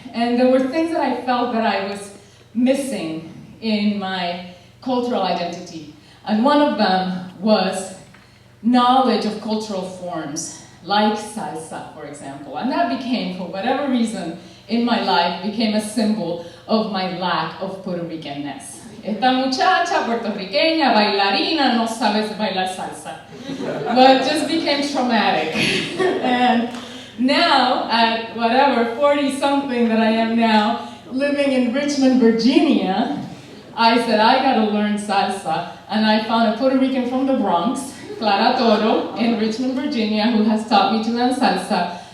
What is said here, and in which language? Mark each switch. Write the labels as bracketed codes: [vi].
[en] And there were things that I felt that I was missing in my cultural identity. And one of them was knowledge of cultural forms, like salsa, for example. And that became, for whatever reason, in my life, became a symbol of my lack of Puerto Ricanness. [es] Esta muchacha puertorriqueña, bailarina, no sabes bailar salsa. [en] But just became traumatic. And now, at whatever, 40-something that I am now, living in Richmond, Virginia, I said, I gotta learn salsa. And I found a Puerto Rican from the Bronx, Clara Toro, in Richmond, Virginia, who has taught me to learn salsa.